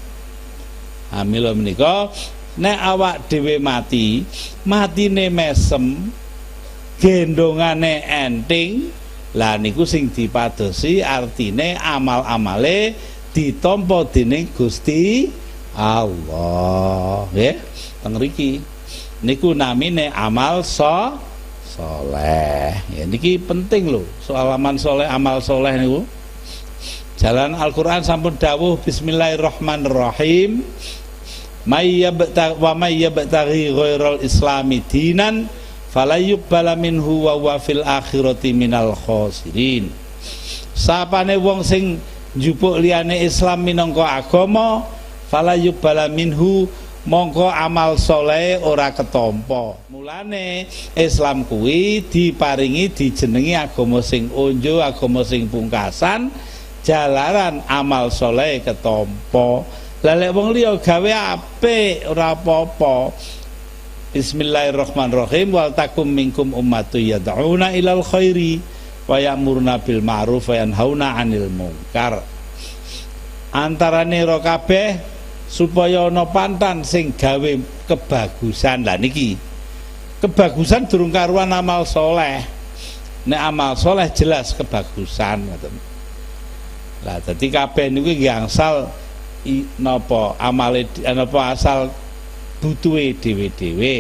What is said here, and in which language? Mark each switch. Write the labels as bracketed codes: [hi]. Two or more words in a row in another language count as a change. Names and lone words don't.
[jv] Mila menika nek awak dhewe mati, matine mesem, gendongane enting, lah niku sing dipadosi artine amal-amale ditampa dening Gusti Allah. Nggih, teng mriki niku namine amal soleh. Ya niki penting lho, soal amal soleh, amal soleh niku. Jalan Al-Qur'an sampun dawuh bismillahirrahmanirrahim. [ar] من يبتغ غير الإسلام دينا فلن يقبل منه وهو في الآخرة من الخاسرين. [jv] Sapane wong sing njupuk liyane Islam minangka agama, [ar] فلن يقبل منه, [jv] mongko amal soleh ora ketampa. Mulane Islam kuwi diparingi dijenengi agama sing unjuk, agama sing pungkasan, jalaran amal soleh ketampa. Lah lek wong liya gawe apik ora apa-apa. [ar] بسم الله الرحمن الرحيم. ولتكن منكم أمة يدعون إلى الخير ويأمرون بالمعروف وينهون عن المنكر. [jv] Antarane ro kabeh supaya ana pantan sing gawe kebagusan. Lah niki kebagusan durung karuan amal soleh. Nek amal soleh jelas kebagusan ngoten. Lah dadi kabeh niku gangsal napa amale napa asal butuhe dhewe-dhewe.